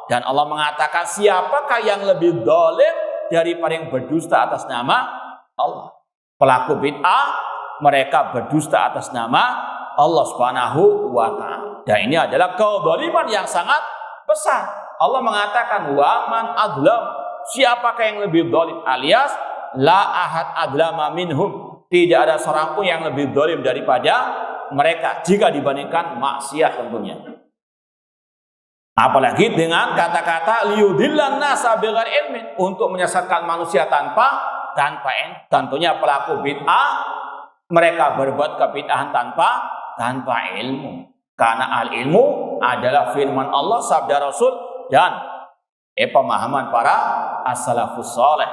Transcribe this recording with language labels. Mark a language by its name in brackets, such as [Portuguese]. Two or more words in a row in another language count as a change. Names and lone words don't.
[Indonesian] Dan Allah mengatakan, siapakah yang lebih zalim daripada yang berdusta atas nama Allah? Pelaku bid'ah, mereka berdusta atas nama Allah [Arabic] سبحانه وتعالى. [Indonesian] Dan ini adalah kezaliman yang sangat besar. Allah mengatakan, [Arabic] ومن أظلم, [Indonesian] siapakah yang lebih zalim, alias [Arabic] لا أحد أظلم منهم, [Indonesian] tidak ada seorang pun yang lebih zalim daripada mereka jika dibandingkan maksiat tentunya. Apalagi dengan kata-kata [Arabic] ليضل الناس بغير علم, [Indonesian] untuk menyesatkan manusia tanpa ilmu. Tentunya pelaku bid'ah, mereka berbuat kebid'ahan tanpa ilmu. Karena al-ilmu adalah firman Allah, sabda Rasul, dan pemahaman para [Arabic] السلف الصالح.